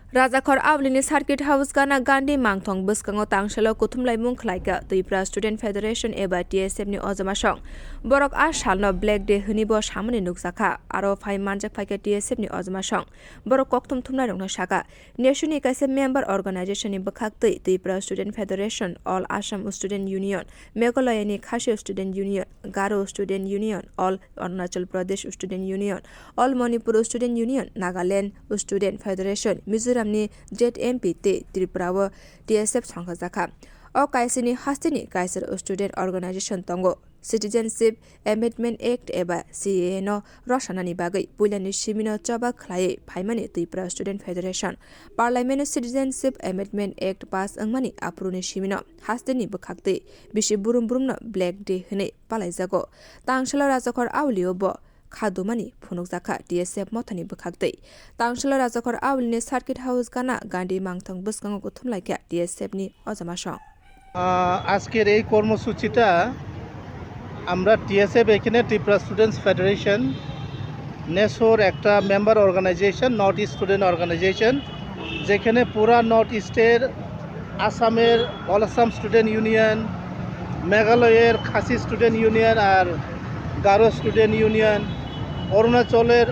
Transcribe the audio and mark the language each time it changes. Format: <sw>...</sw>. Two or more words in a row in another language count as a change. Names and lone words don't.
<trp>Rajakor Avlini Circuit House Gana Gandhi Mangthong Bwskango Tangshalo Kuthumlaimung Khlaika TRIPURA Student Federation eba TSF ni ojama song Borok a salno</trp> <en>Black Day</en> <trp>hunibo samani nuksakha aro phai manjak phaika TSF ni ojama song Borok koktum thumna rongna saka NESSO ni kaise</trp> <en>member organization</en> <trp>ni bwkhaktwi TRIPURA Student Federation All Assam Student Union Meghalaya ni Khasi Student Union Garo Student Union All Arunachal Pradesh Student Union All Manipur Student Union Nagaland Student Federation Mizoram ni ZMP te Tripura TSF sanghajaka o kaisini hastini kaiser</trp> <en>student organization</en> <trp>tongo Citizenship Amendment Act eba CAA no roshanani bagai puilani simino chaba Khlaiui phaimani Tripura Student Federation Parliament Citizenship Amendment Act pass angmani apruni simino hastini bwkhakte bisi burum burumno</trp> <en>Black Day</en> <trp>hne palaijago tangshala rajakor awliyo bo Khadumani Phunukha TSF mothani bwkhakte tangshala rajakor awlini Circuit House Gana Gandhi Mangthong Bwskango kuthumlaika TSF ni ojama song</trp> <bn>আজকের এই কর্মসূচিটা আমরা TSF এখানে ত্রিপুরা স্টুডেন্টস ফেডারেশন নেসোর একটা</bn> <en>member organization</en> <bn>নর্থ ইস্ট স্টুডেন্ট অর্গানাইজেশন যেখানে পুরা নর্থ ইস্টের আসামের অল আসাম স্টুডেন্ট ইউনিয়ন মেঘালয়ের খাসি স্টুডেন্ট ইউনিয়ন আর গারো স্টুডেন্ট ইউনিয়ন অরুণাচলের</bn>